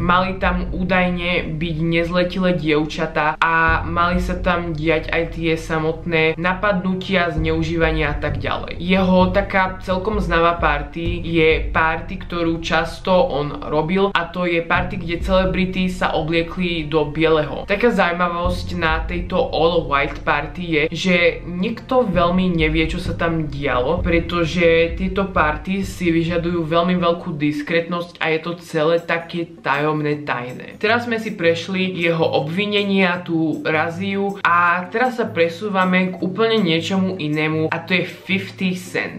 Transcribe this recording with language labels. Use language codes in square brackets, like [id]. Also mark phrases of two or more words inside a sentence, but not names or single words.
[sk] Mali tam údajne byť nezletilé dievčatá a mali sa tam diať aj tie samotné napadnutia, zneužívania a tak ďalej. Jeho taká celkom známa party je party, ktorú často on robil a to je party, kde celebrity sa obliekli do bieleho. Taká zaujímavosť na tejto [en] all white party [sk] je, že nikto veľmi nevie, čo sa tam dialo, pretože tieto party si vyžadujú veľmi veľkú diskrétnosť a je to celé také tajomné, tajné. Teraz sme si prešli jeho obvinenia, tú raziu a teraz sa presúvame k úplne niečomu inému a to je 50 Cent.